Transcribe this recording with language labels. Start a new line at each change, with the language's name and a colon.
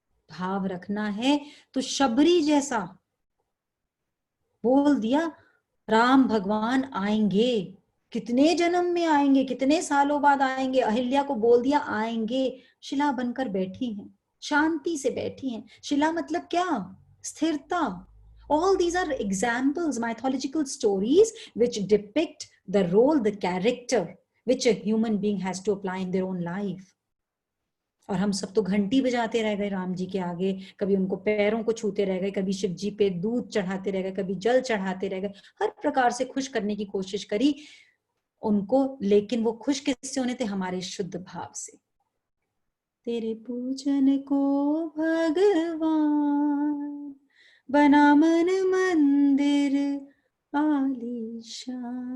Hindi: भाव रखना है तो शबरी जैसा बोल दिया, राम भगवान आएंगे, कितने जन्म में आएंगे, कितने सालों बाद आएंगे, अहिल्या को बोल दिया आएंगे। शिला बनकर बैठी हैं, शांति से बैठी हैं। शिला मतलब क्या? स्थिरता।
English: All these are examples, mythological stories which depict the role, the character which a human being has to apply in their own life.
Hindi: और हम सब तो घंटी बजाते रह गए राम जी के आगे, कभी उनको पैरों को छूते रह गए, कभी शिव जी पे दूध चढ़ाते रह गए, कभी जल चढ़ाते रह गए, हर प्रकार से खुश करने की कोशिश करी उनको, लेकिन वो खुश किससे होने थे? हमारे शुद्ध भाव से। तेरे पूजन को भगवान बना मन मंदिर आलीशान।